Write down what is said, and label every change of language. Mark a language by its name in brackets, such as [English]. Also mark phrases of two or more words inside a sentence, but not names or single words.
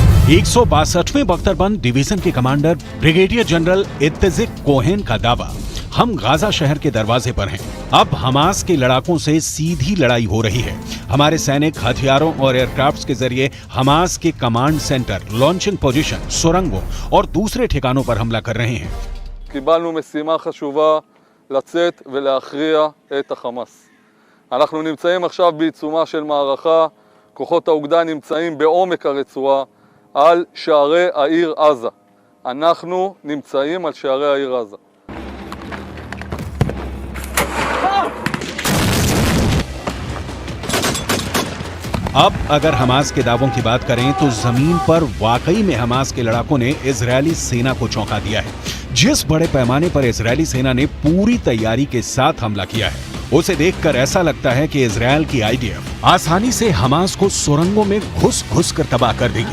[Hindi] 162वें बख्तरबंद डिवीजन के कमांडर [English] brigadier general [Hindi] इत्तेजिक कोहेन का दावा, हम गाजा शहर के दरवाजे पर हैं। अब हमास के लड़ाकों से सीधी लड़ाई हो रही है। हमारे सैनिक हथियारों और एयरक्राफ्ट्स के जरिए हमास के [English] command center, launching position, [Hindi] सुरंगों और दूसरे ठिकानों पर हमला कर रहे हैं। [Hebrew] קיבלנו משימה חשובה לצאת ולהכריע את החמאס. אנחנו נמצאים עכשיו בעיצומה של מערכה, כוחות האוגדה נמצאים בעומק הרצועה על שערי העיר עזה. אנחנו נמצאים על שערי העיר עזה. [Hindi] अब अगर हमास के दावों की बात करें तो जमीन पर वाकई में हमास के लड़ाकों ने इजरायली सेना को चौंका दिया है। जिस बड़े पैमाने पर इजरायली सेना ने पूरी तैयारी के साथ हमला किया है, उसे देखकर ऐसा लगता है कि इजरायल की आईडीएफ आसानी से हमास को सुरंगों में घुस घुस कर तबाह कर देगी।